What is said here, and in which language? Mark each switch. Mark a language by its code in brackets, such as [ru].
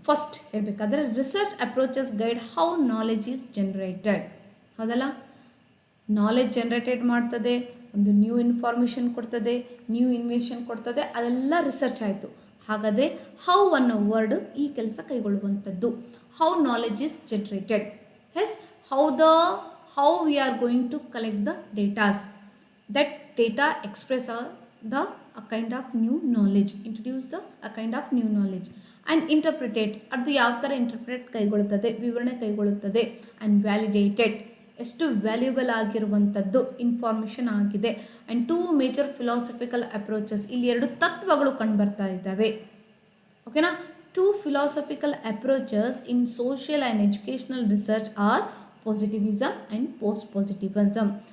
[en] First ಹೇಳಬೇಕಾದ್ರೆ research approaches guide how knowledge is generated. ಹೌದಲ್ಲ? [kn] Knowledge generated ಮಾಡ್ತದೆ, ಒಂದು ನ್ಯೂ ಇನ್ಫಾರ್ಮೇಷನ್ ಕೊಡ್ತದೆ, ನ್ಯೂ ಇನ್ವೆನ್ಷನ್ ಕೊಡ್ತದೆ, ಅದೆಲ್ಲ ರಿಸರ್ಚ್ ಆಯಿತು. ಹಾಗಾದರೆ ಹೌ ಅನ್ನೋ ವರ್ಡ್ ಈ ಕೆಲಸ ಕೈಗೊಳ್ಳುವಂಥದ್ದು. [en] How knowledge is generated, yes, how we are going to collect the datas. That data express a kind of new knowledge, introduce a kind of new knowledge, and interpret it. [kn] ಅದು ಯಾವ ಥರ interpret ಕೈಗೊಳ್ಳುತ್ತದೆ, ವಿವರಣೆ ಕೈಗೊಳ್ಳುತ್ತದೆ, [en] and validated, [kn] ಎಷ್ಟು valuable ಆಗಿರುವಂಥದ್ದು information ಆಗಿದೆ. And 2 major philosophical approaches, ಇಲ್ಲಿ 2 ತತ್ವಗಳು ಕಂಡುಬರ್ತಾ ಇದ್ದಾವೆ. ಓಕೆನಾ. [en] 2 philosophical approaches in social and educational research are positivism and post positivism.